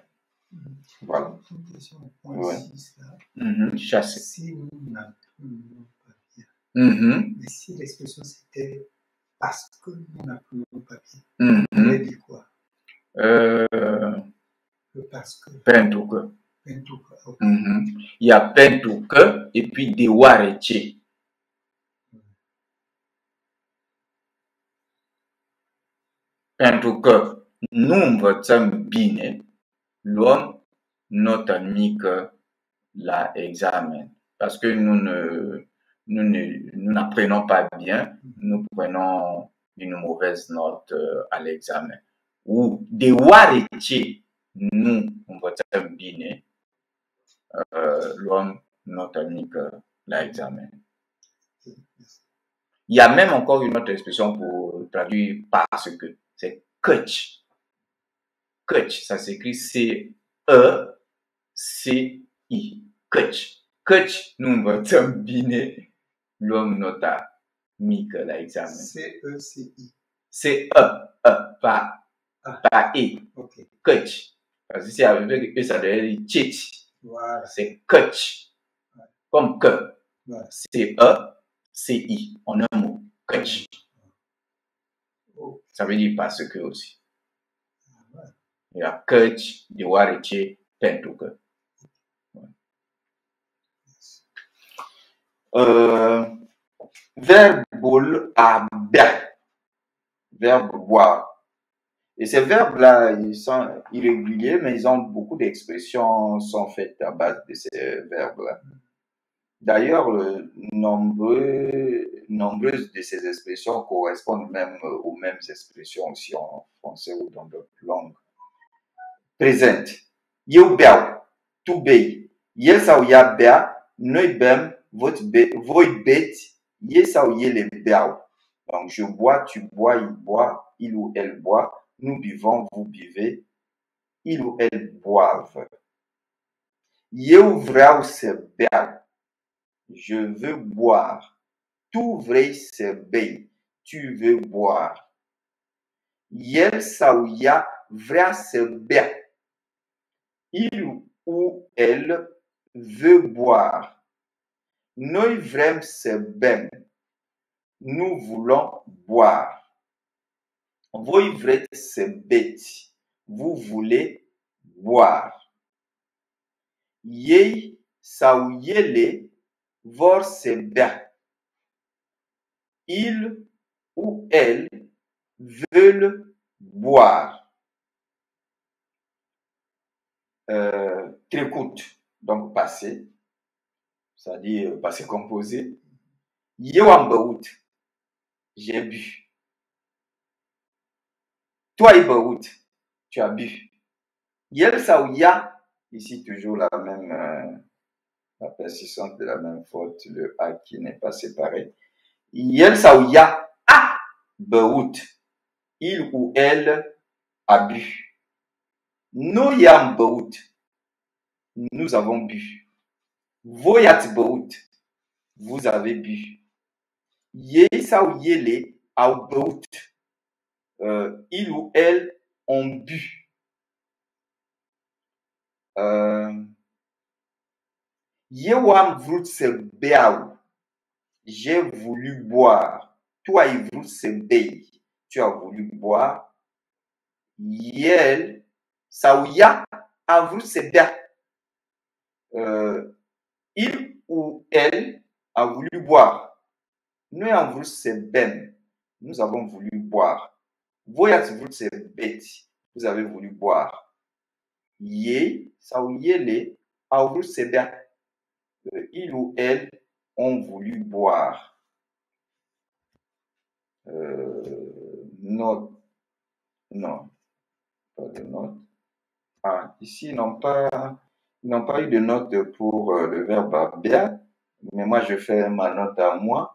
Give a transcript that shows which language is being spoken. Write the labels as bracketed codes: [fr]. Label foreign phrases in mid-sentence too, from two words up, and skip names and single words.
[fr] Voilà. Une question, Ouais. 6, là. Chassé. Si nous n'apprenons pas bien. Mais si l'expression c'était parce que nous n'apprenons pas bien, on aurait dit quoi? Le parce que. [ro] Pentru că. Pentru că, [fr] okay. Il y a [ro] pentru că [fr] et puis deoarece. [ro] Pentru că nu învățăm bine, luăm notă mică la examen. [fr] Parce que nous n'apprenons pas bien, nous prenons une mauvaise note à l'examen. [ro] Ou deoarece nu învățăm bine, luăm notă mică la examen. [fr] Il y a même encore une autre expression pour traduire parce que, c'est căci. Căci, ça s'écrit C-E-C-I. Căci. [ro] Căci nu învățăm bine, luăm nota mică la examen. [fr] C-E-C-I. C-E, pas E. Okay. Căci. Parce que si avec E, ça devrait dire cici. Voilà. C'est căci. Comme que. Voilà. C-E-C-I. En un mot. Căci. Ça veut dire parce que aussi. Il y a [ro] căci, deoarece, pentru că. Verbul a bea. [fr] Verbe boire. Et ces verbes-là, ils sont irréguliers, mais ils ont beaucoup d'expressions sont faites à base de ces verbes-là. D'ailleurs, nombreuses de ces expressions correspondent même aux mêmes expressions aussi en français ou dans d'autres langues. [ro] Présente. Eu beau, tu bei. Yel sa ou ya bea, noi bem, voit bet, ye sa ou ye le beau. [fr] Donc, je bois, tu bois, il ou elle boit, nous buvons, vous buvez, il ou elle boivent. [ro] Eu vreau să beau, [fr] je veux boire. [ro] Tu vrei să bei, [fr] tu veux boire. [ro] El sau ea vrea să bea. [fr] Il ou elle veut boire. [ro] Noi vrem să bem. [fr] Nous voulons boire. [ro] Voi vreți să beți. [fr] Vous voulez boire. [ro] Ei sau ele vor să bea. [fr] Il ou elle veulent boire. Trecut, donc passé, c'est-à-dire passé composé. [ro] Eu am băut, [fr] j'ai bu. [ro] Tu ai băut, [fr] tu as bu. [ro] El sau ea, [fr] ici toujours la même, la persistance de la même faute, le A qui n'est pas séparé. [ro] El sau ea a băut. [fr] Il ou elle a bu. [ro] Noi am băut. [fr] Nous avons bu. [ro] Voi ați băut. [fr] Vous avez bu. [ro] Ei sau ele au băut. [fr] Il ou elle ont bu. [ro] Eu am vrut să beau. [fr] J'ai voulu boire. [ro] Tu ai vrut să bei. [fr] Tu as voulu boire. [ro] El sau ea a vrut să bea. [fr] Il ou elle a voulu boire. [ro] Noi am vrut să bem. [fr] Nous avons voulu boire. [ro] Voi ați vrut să beți. [fr] Vous avez voulu boire. [ro] Ei sau ele au vrut să bea. [fr] Il ou elle ont voulu boire. Note. Non, pas de note. Ah, ici, ils n'ont pas eu de note pour le verbe bea, mais moi, je fais ma note à moi.